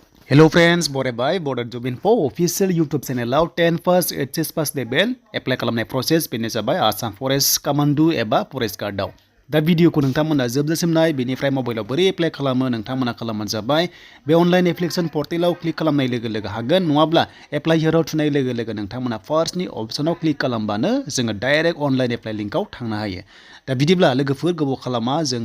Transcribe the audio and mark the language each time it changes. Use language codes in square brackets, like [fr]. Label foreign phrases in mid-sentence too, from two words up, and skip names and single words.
[en] Hello friends, [brx] Bodo by Bodo Jobinfo official YouTube channel [en] 10 first HS pass level apply [brx] खालामनाय process बेनो जाबाय Assam Forest Commando एबा Forest Guard आव दा भिडिअखौ नोंथांमोना जोबजासिम नाय बेनिफ्राय मबाइलाव बोरै एप्लाइ खालामो नोंथांमोना खालामबानो जाबाय बे अनलाइन [en] application portal [brx] क्लिक खालामनाय लोगो लोगो हागोन नङाब्ला [en] apply here [brx] थुनाय लोगो लोगो नोंथांमोना फार्स्टनि अपशनाव क्लिक खालामबानो जोङो [en] direct online apply link [brx] थांनो हायो दा बिदिब्ला लोगोफोर गोबाव खालामा जों